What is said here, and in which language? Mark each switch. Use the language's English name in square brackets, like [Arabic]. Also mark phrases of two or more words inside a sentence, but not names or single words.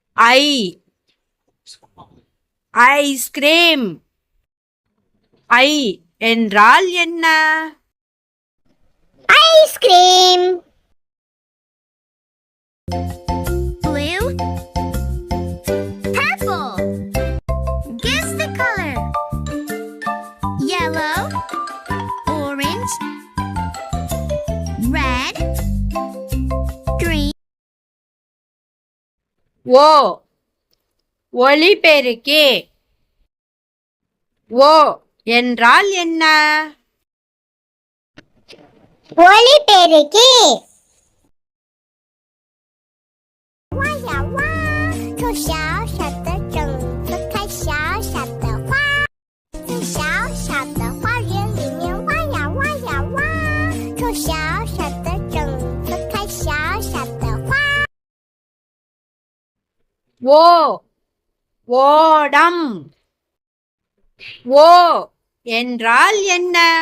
[Tamil] ஐ ஐஸ்கிரீம். ஐ என்றால் என்ன? ஐஸ்கிரீம். [English] Blue, purple. Guess the color. Yellow, orange, red, green. [Tamil] ஓ ஒலிபெருக்கி. ஓ என்றால் என்ன? ஒலிபெருக்கி. [Chinese] 哇呀哇，种小小的种子，开小小的花，在小小的花园里面挖呀挖呀挖，种小小的种子，开小小的花。 [Tamil] ஓ ஓடம். ஓ என்றால் என்ன?